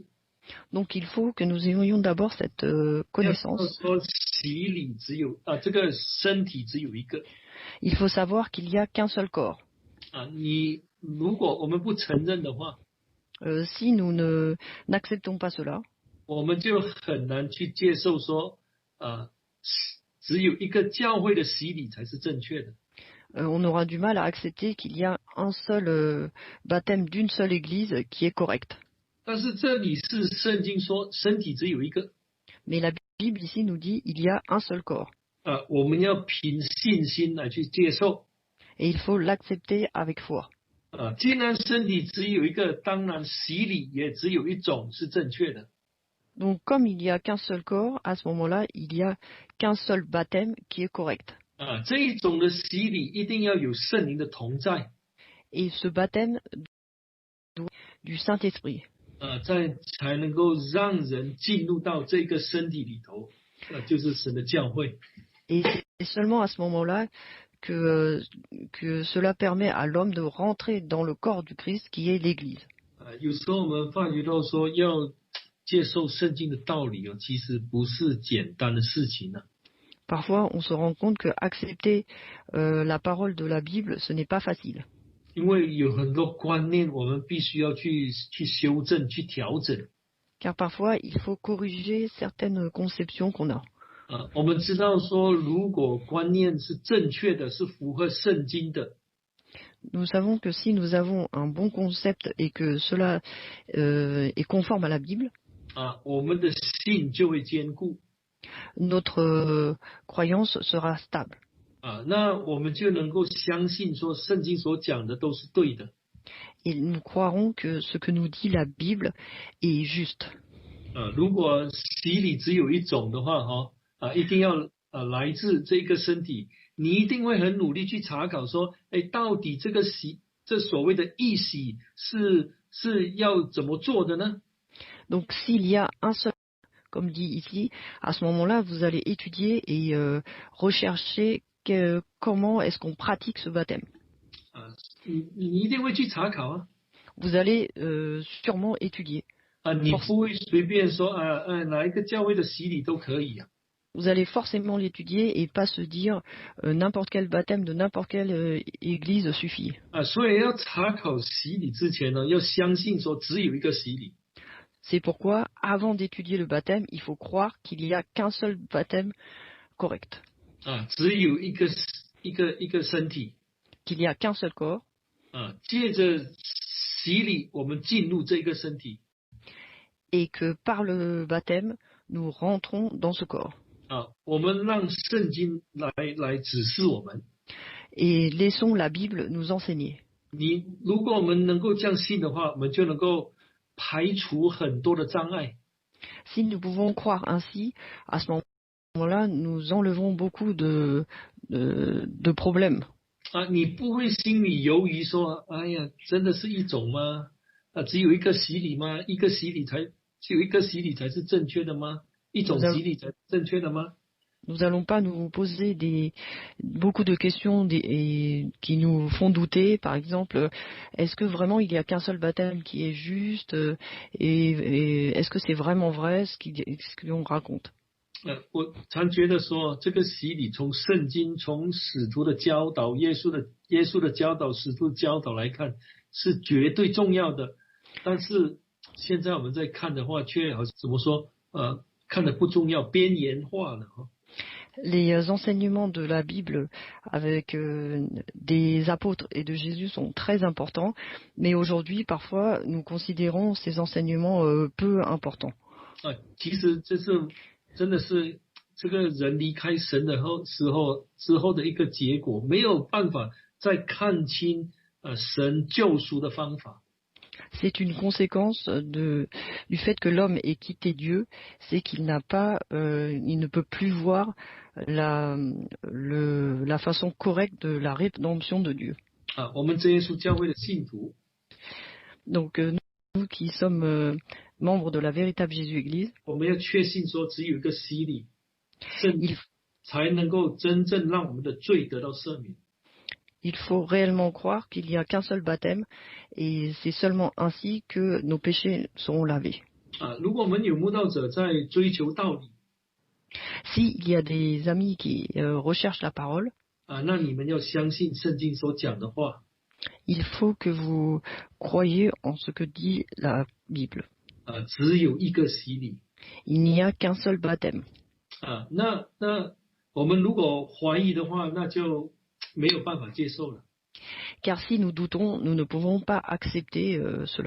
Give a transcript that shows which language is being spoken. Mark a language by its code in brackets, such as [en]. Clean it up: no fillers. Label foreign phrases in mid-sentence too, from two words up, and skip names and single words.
[fr] Donc il faut que nous ayons d'abord cette connaissance. [zh] 说洗礼只有这个身体只有一个。 [fr] Il faut savoir qu'il n'y a qu'un seul corps. [zh] 你如果我们不承认的话， [fr] si nous n'acceptons pas cela, [zh] 我们就很难去接受说只有一个教会的洗礼才是正确的。 [fr] on aura du mal à accepter qu'il y a un seul baptême d'une seule Église qui est correct. [zh] 但是这里是圣经说身体只有一个 [fr] Mais la Bible ici nous dit il y a un seul corps [zh] 我们要凭信心来去接受 [fr] et il faut l'accepter avec foi. [zh] 既然身体只有一个，当然洗礼也只有一种是正确的 [fr] Donc comme il n'y a qu'un seul corps, à ce moment-là, il n'y a qu'un seul baptême qui est correct. [zh] 这一种的洗礼一定要有圣灵的同在 [fr] Et ce baptême du Saint-Esprit. [zh] 才能够让人进入到这个身体里头，就是神的教会。 [fr] Et c'est seulement à ce moment-là que cela permet à l'homme de rentrer dans le corps du Christ qui est l'Église. [zh] 有时候我们发觉到说要接受圣经的道理其实不是简单的事情呢。 [fr] Parfois, on se rend compte que accepter la parole de la Bible, ce n'est pas facile. [zh] 因为有很多观念我们必须要去修正、去调整。 [fr] Car parfois, il faut corriger certaines conceptions qu'on a. [zh] 我们知道说，如果观念是正确的，是符合圣经的， [fr] Nous savons que si nous avons un bon concept et que cela est conforme à la Bible, [zh] 我们的信就会坚固。 [fr] notre croyance sera stable. [zh] 那我们就能够相信说，圣经所讲的都是对的。 [fr] Et nous croirons que ce que nous dit la Bible est juste. [zh] 如果洗礼只有一种的话，一定要来自这个身体，你一定会很努力去查考说，到底这个这所谓的义洗是要怎么做的呢？ [fr] Donc s'il y a un seul, comme dit ici, à ce moment-là, vous allez étudier et rechercher comment est-ce qu'on pratique ce baptême. [zh] 你一定会去查考 [fr] Vous allez sûrement étudier. [zh] 你不会随便说哪一个教会的洗礼都可以 [fr] Vous allez forcément l'étudier et pas se dire n'importe quel baptême de n'importe quelle église suffit. [zh] 所以要查考洗礼之前呢，要相信说只有一个洗礼。 [fr] C'est pourquoi, avant d'étudier le baptême, il faut croire qu'il n'y a qu'un seul baptême correct. [zh] 只有一个身体。 [fr] Qu'il n'y a qu'un seul corps. [zh] 借着洗礼，我们进入这个身体。 [fr] Et que par le baptême, nous rentrons dans ce corps. [zh] 我们让圣经来指示我们。 [fr] Et laissons la Bible nous enseigner. [zh] 如果我们能够这样信的话，我们就能够排除很多的障碍。 [fr] Si nous pouvons croire ainsi, à ce moment-là, nous enlevons beaucoup de problèmes. [zh] 你不会心里犹豫说，哎呀，真的是一种吗？只有一个洗礼吗？只有一个洗礼才是正确的吗？一种洗礼才是正确的吗？ [fr] Nous n'allons pas nous poser beaucoup de questions qui nous font douter. Par exemple, est-ce que vraiment il n'y a qu'un seul baptême qui est juste et est-ce que c'est vraiment vrai ce qu'on raconte? [zh] 我常觉得说，这个洗礼从圣经、从使徒的教导、耶稣的教导、使徒的教导来看，是绝对重要的。但是现在我们在看的话，却好像怎么说？看得不重要，边缘化了。 [fr] Les enseignements de la Bible avec des apôtres et de Jésus sont très importants, mais aujourd'hui, parfois, nous considérons ces enseignements peu importants. [zh] 其实这是真的是这个人离开神的之后的一个结果，没有办法再看清神救赎的方法。 [fr] C'est une conséquence du fait que l'homme ait quitté Dieu, c'est qu'il ne peut plus voir la façon correcte de la rédemption de Dieu. [zh] 我们真耶稣教会的信徒， [fr] Donc nous qui sommes membres de la véritable Jésus-Église, [zh] 我们要确信说只有一个洗礼，才能够真正让我们的罪得到赦免。 [fr] Il faut réellement croire qu'il n'y a qu'un seul baptême et c'est seulement ainsi que nos péchés seront lavés. [zh] 如果我们有慕道者在追求道理， [fr] S'il y a des amis qui recherchent la parole, [zh] 那你们要相信圣经所讲的话。 [fr] il faut que vous croyiez en ce que dit la Bible. [zh] 只有一个洗礼。 [fr] Il n'y a qu'un seul baptême. [zh] 那我们如果怀疑的话，那就没有办法接受了。 [fr] Car si nous doutons, nous ne pouvons pas accepter cela.